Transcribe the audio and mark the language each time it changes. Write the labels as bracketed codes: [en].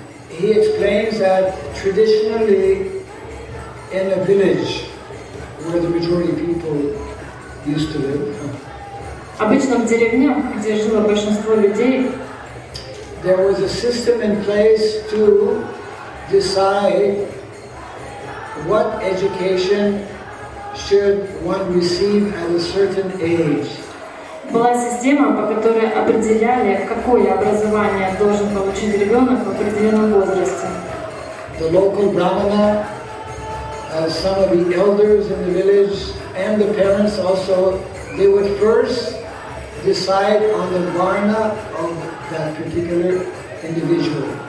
[en] he explains that traditionally in a village where the majority of people used to live, [ru] обычно в деревнях, где жило большинство людей, [en] there was a system in place to decide what education should one receive at a certain age. [ru] была система, по которой определяли, какое образование должен получить ребенок в определенном возрасте. [en] The local brahmana, some of the elders in the village, and the parents also, they would first decide on the varna of that particular individual.